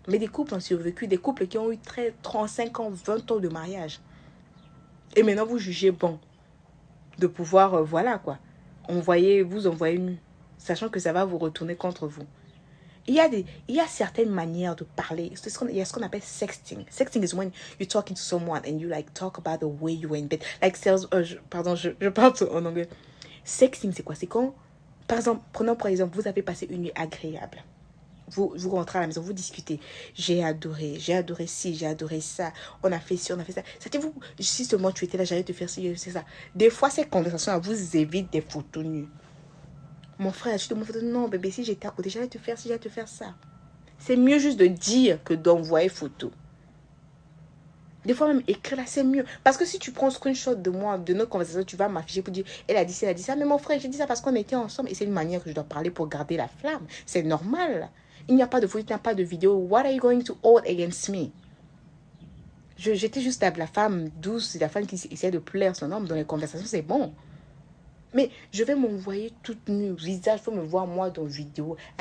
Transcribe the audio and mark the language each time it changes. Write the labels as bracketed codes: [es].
[fr] Mais des couples ont survécu, des couples qui ont eu 35 ans, 20 ans de mariage. Et maintenant, vous jugez bon de pouvoir, voilà quoi, vous envoyer nu, sachant que ça va vous retourner contre vous. Il y a certaines manières de parler. Il y a ce qu'on appelle sexting. [en] Sexting is when you're talking to someone and you like talk about the way you were in bed. [fr] Like je parle en anglais. Sexting, c'est quoi? C'est quand, par exemple, prenons par exemple, vous avez passé une nuit agréable. Vous rentrez à la maison, vous discutez. J'ai adoré ci, j'ai adoré ça. On a fait ci, on a fait ça. C'est-à-dire, si seulement tu étais là, j'allais te faire ci, c'est ça. Des fois, ces conversations vous évitent des photos nues. Mon frère, je te montre, non, bébé, si j'étais à côté, j'allais te faire ci, j'allais te faire ça. C'est mieux juste de dire que d'envoyer photo. Des fois même écrire là, c'est mieux. Parce que si tu prends un screenshot de moi, de notre conversation, tu vas m'afficher pour dire, elle a dit ça, elle a dit ça. Mais mon frère, j'ai dit ça parce qu'on était ensemble. Et c'est une manière que je dois parler pour garder la flamme. C'est normal. Il n'y a pas de photo, il n'y a pas de vidéo. [en] What are you going to hold against me? [fr] J'étais juste la femme douce, la femme qui essaie de plaire son homme dans les conversations, c'est bon. Mais je vais m'envoyer toute nue, visage, il faut me voir moi dans vidéo.